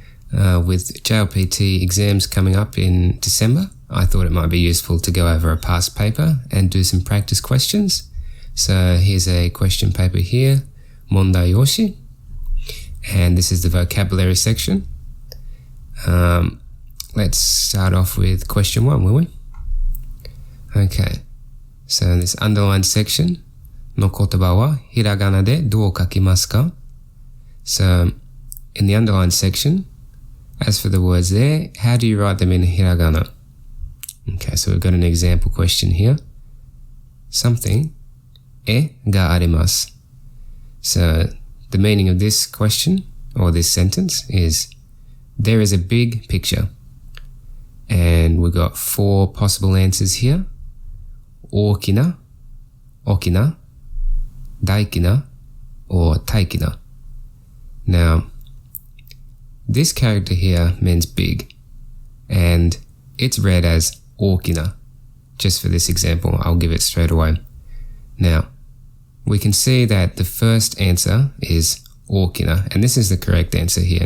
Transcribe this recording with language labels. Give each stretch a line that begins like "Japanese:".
English: With JLPT exams coming up in December, I thought it might be useful to go over a past paper and do some practice questions. So here's a question paper here, Mondai Yoshi, and this is the vocabulary section. Let's start off with question 1, will we? Okay, so in this underlined section,
Japanese: の言葉はひらがなでどう書きますか?
English: So, in the underlined section, as for the words there, how do you write them in hiragana? Okay, so we've got an example question here. Something,
Japanese: 絵があります.
English: So, the meaning of this question, or this sentence, is there is a big picture. And we've got 4 possible answers here.
Japanese: 大きな, 大きな, 大きな,
English: or
Japanese: 大きな.
English: Now, this character here means big, and it's read as 大きな. Just for this example, I'll give it straight away. Now, we can see that the first answer is 大きな, and this is the correct answer here.